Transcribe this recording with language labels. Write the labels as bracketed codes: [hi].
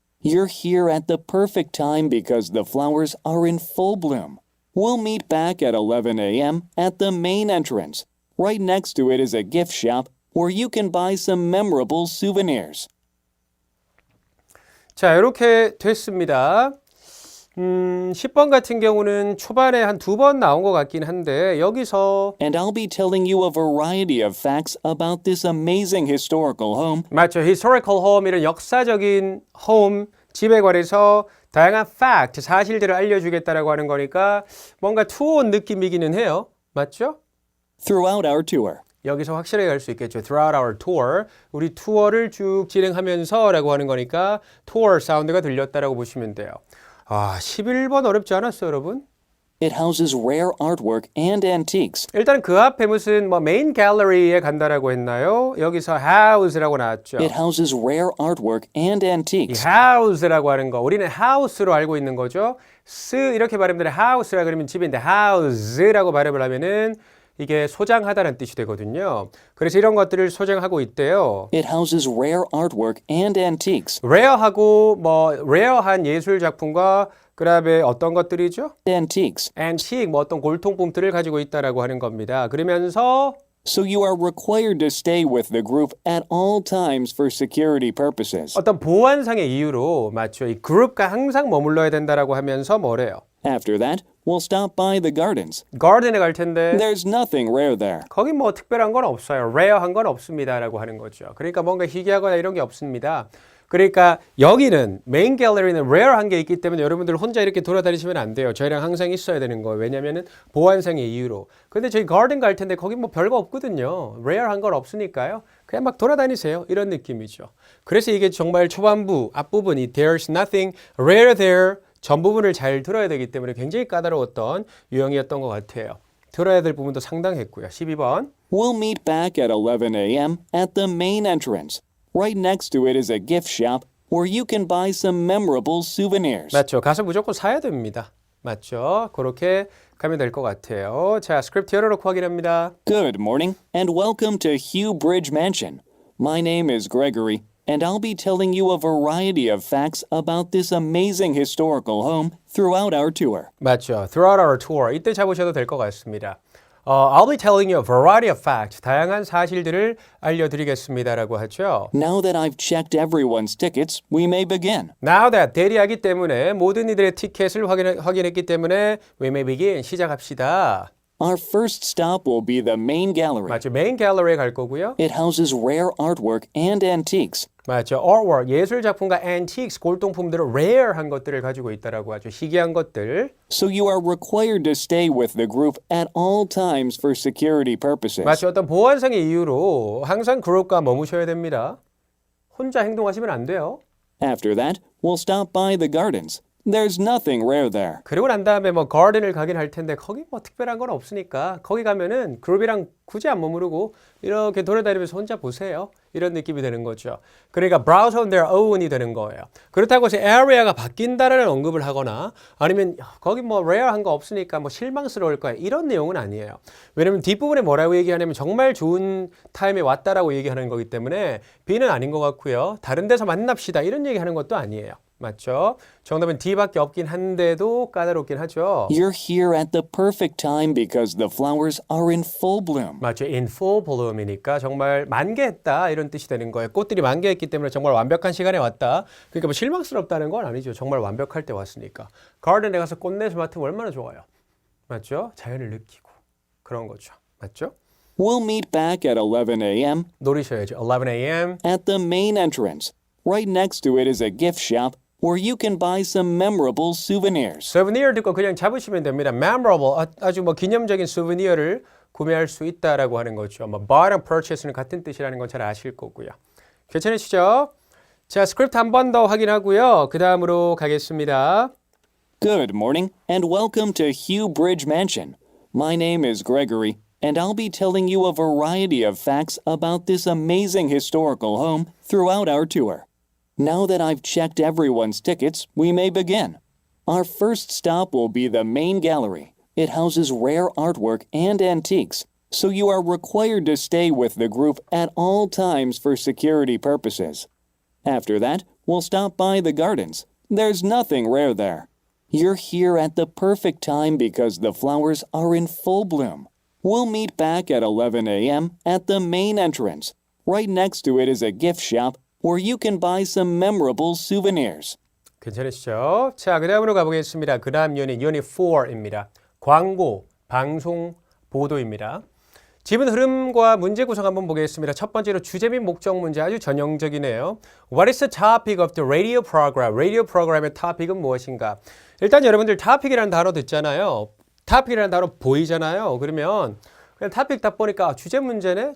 [en] You're here at the perfect time because the flowers are in full bloom. We'll meet back at 11 a.m. at the main entrance. Right next to it is a gift shop where you can buy some memorable souvenirs. [ko] 자, 이렇게 됐습니다. 10번 같은 경우는 초반에 한 2번 나온 것 같긴 한데 여기서 [en] And I'll be telling you a variety of facts about this amazing historical home. [ko] 맞죠. [en] historical home [ko] 이런 역사적인 home 집에 관해서 다양한 fact 사실들을 알려주겠다라고 하는 거니까 뭔가 투어 온 느낌이기는 해요. 맞죠? [en] Throughout our tour. [ko] 여기서 확실하게 알 수 있겠죠. [en] Throughout our tour. [ko] 우리 투어를 쭉 진행하면서 라고 하는 거니까 tour 사운드가 들렸다라고 보시면 돼요. 11번 어렵지 않았어요, 여러분? [en] It houses rare artwork and antiques. [ko] 일단 그 앞에 무슨 메인 갤러리에 간다라고 했나요? 여기서 house라고 나왔죠. [en] It houses rare artwork and [ko] 이 [en] antiques. [ko] house라고 하는 거 우리는 house로 알고 있는 거죠. 이렇게 발음을 house라 그러면 집인데 house라고 발음을 하면은 이게 소장하다는 뜻이 되거든요. 그래서 이런 것들을 소장하고 있대요. It houses rare artwork and antiques. rare하고 rare한 예술 작품과 그다음에 어떤 것들이죠? Antiques. antique 어떤 골동품들을 가지고 있다라고 하는 겁니다. 그러면서 [en] So you are required to stay with the group at all times for security purposes. [ko] 어떤 보안상의 이유로 맞죠? 이 그룹과 항상 머물러야 된다라고 하면서 뭐래요? [en] After that, we'll stop by the gardens. [ko] 가든에 갈 텐데 [en] There's nothing rare there. [ko] 거기 특별한 건 없어요. rare한 건 없습니다라고 하는 거죠. 그러니까 뭔가 희귀하거나 이런 게 없습니다. 그러니까 여기는 메인 갤러리는 rare한 게 있기 때문에 여러분들 혼자 이렇게 돌아다니시면 안 돼요. 저희랑 항상 있어야 되는 거예요. 왜냐면은 보안상의 이유로. 근데 저희 가든 갈 텐데 거기 별거 없거든요. rare한 건 없으니까요. 그냥 막 돌아다니세요. 이런 느낌이죠. 그래서 이게 정말 초반부, 앞부분이 [en] there's nothing rare there [ko] 전 부분을 잘 들어야 되기 때문에 굉장히 까다로웠던 유형이었던 것 같아요. 들어야 될 부분도 상당했고요. 12번. [en] We'll meet back at 11 a.m. at the main entrance. Right next to it is a gift shop where you can buy some memorable souvenirs. [ko] 맞죠. 가서 무조건 사야 됩니다. 맞죠. 그렇게 가면 될 것 같아요. 자, 스크립트 열어놓고 확인합니다. [en] Good morning and welcome to Hugh Bridge Mansion. My name is Gregory and I'll be telling you a variety of facts about this amazing historical home throughout our tour. [ko] 맞죠. [en] Throughout our tour. [ko] 이때 잡으셔도 될 것 같습니다. [en] I'll be telling you a variety of facts. [ko] 다양한 사실들을 알려드리겠습니다라고 하죠. [en] Now that I've checked everyone's tickets, we may begin. Now that [ko] 대리하기 때문에 모든 이들의 티켓을 확인했기 때문에 [en] we may begin. [ko] 시작합시다. [en] Our first stop will be the main gallery. [ko] 맞죠. 메인 갤러리에 갈 거고요. [en] It houses rare artwork and antiques. [ko] 맞죠. artwork, 예술 작품과 antiques, 골동품들을 rare한 것들을 가지고 있다라고 하죠. 희귀한 것들. [en] So you are required to stay with the group at all times for security purposes. [ko] 맞죠. 어떤 보안상의 이유로 항상 그룹과 머무셔야 됩니다. 혼자 행동하시면 안 돼요. [en] After that, we'll stop by the gardens. There's nothing rare there. [ko] 그리고 난 다음에 가든을 가긴 할 텐데 거기 특별한 건 없으니까 거기 가면은 그룹이랑 굳이 안 머무르고 이렇게 돌아다니면서 혼자 보세요. 이런 느낌이 되는 거죠. 그러니까 [en] browse on their own [ko] 이 되는 거예요. 그렇다고 해서 area가 바뀐다라는 언급을 하거나 아니면 거기 rare한 거 없으니까 실망스러울 거야. 이런 내용은 아니에요. 왜냐면 뒷부분에 뭐라고 얘기하냐면 정말 좋은 타임에 왔다라고 얘기하는 거기 때문에 B는 아닌 것 같고요. 다른 데서 만납시다. 이런 얘기하는 것도 아니에요. 맞죠? 정답은 D밖에 없긴 한데도 까다롭긴 하죠. [en] You're here at the perfect time because the flowers are in full bloom. [ko] 맞죠? [en] In full bloom [ko] 이니까 정말 만개했다 이런 뜻이 되는 거예요. 꽃들이 만개했기 때문에 정말 완벽한 시간에 왔다. 그러니까 실망스럽다는 건 아니죠. 정말 완벽할 때 왔으니까. 가든에 가서 꽃내서 맡으면 얼마나 좋아요. 맞죠? 자연을 느끼고 그런 거죠. 맞죠? [en] We'll meet back at 11 a.m. [ko] 노리셔야죠. 11 a.m. [en] at the main entrance. Right next to it is a gift shop where you can buy some memorable souvenirs. [ko] souvenir 듣고 그냥 잡으시면 됩니다. memorable, 아주 기념적인 souvenir를 구매할 수 있다라고 하는 거죠. [en] buy and purchase [ko] 는 같은 뜻이라는 건 잘 아실 거고요. 괜찮으시죠? 자, 스크립트 한 번 더 확인하고요. 그 다음으로 가겠습니다. [en] Good morning and welcome to Hugh Bridge Mansion. My name is Gregory and I'll be telling you a variety of facts about this amazing historical home throughout our tour. Now that I've checked everyone's tickets, we may begin. Our first stop will be the main gallery. It houses rare artwork and antiques, so you are required to stay with the group at all times for security purposes. After that, we'll stop by the gardens. There's nothing rare there. You're here at the perfect time because the flowers are in full bloom. We'll meet back at 11 a.m. at the main entrance. Right next to it is a gift shop where you can buy some memorable souvenirs. [ko] 괜찮으시죠? 자, 그 다음으로 가보겠습니다. 그 다음 유닛 4입니다. 광고, 방송, 보도입니다. 지문 흐름과 문제 구성 한번 보겠습니다. 첫 번째로 주제 및 목적 문제 아주 전형적이네요. [en] What is the topic of the radio program? [ko] 라디오 프로그램의 topic은 무엇인가? 일단 여러분들 topic이라는 단어 듣잖아요. topic이라는 단어 보이잖아요. 그러면 그냥 topic 딱 보니까 주제 문제네?